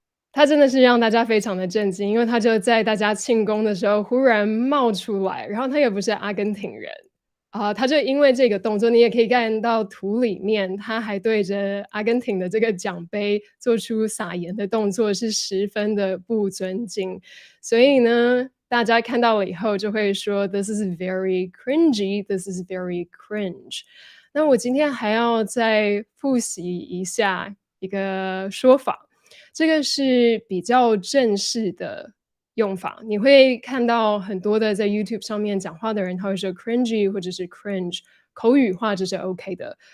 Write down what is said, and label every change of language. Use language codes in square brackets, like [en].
[zh] 他真的是让大家非常的震惊，因为他就在大家庆功的时候忽然冒出来，然后他也不是阿根廷人，他就因为这个动作，你也可以看到图里面，他还对着阿根廷的这个奖杯做出撒盐的动作，是十分的不尊敬。所以呢，大家看到了以后就会说 [en] "This is very cringy, this is very cringe"。 [zh] 那我今天还要再复习一下一个说法，这个是比较正式的用法。你会看到很多的在 YouTube 上面讲话的人，他会说 cringy 或者是 cringe，口语化这是 OK 的。